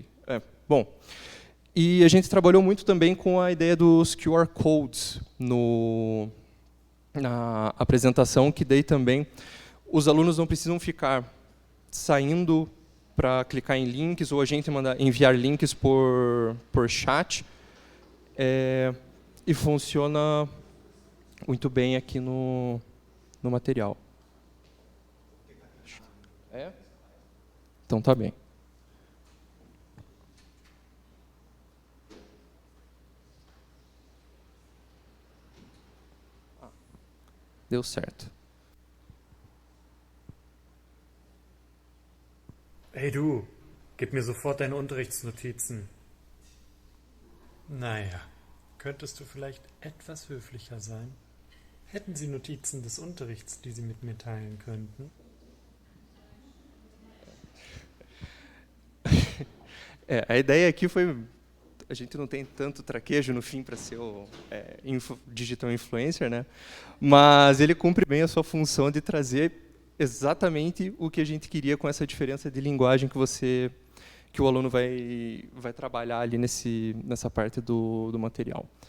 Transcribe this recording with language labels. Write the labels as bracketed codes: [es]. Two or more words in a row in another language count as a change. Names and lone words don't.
[pt] Bom, e a gente trabalhou muito também com a ideia dos QR Codes na apresentação, que daí também os alunos não precisam ficar saindo para clicar em links, ou a gente enviar links por chat, e funciona muito bem aqui no material. Então tá bem. Deu certo. [de] Hey du, gib mir sofort deine Unterrichtsnotizen. Naja, könntest du vielleicht etwas höflicher sein? Hätten Sie Notizen des Unterrichts, die Sie mit mir teilen könnten? [pt] A ideia aqui foi... A gente não tem tanto traquejo no fim para ser o [en] digital influencer, [pt] né? Mas ele cumpre bem a sua função de trazer exatamente o que a gente queria com essa diferença de linguagem que o aluno vai trabalhar ali nessa parte do material.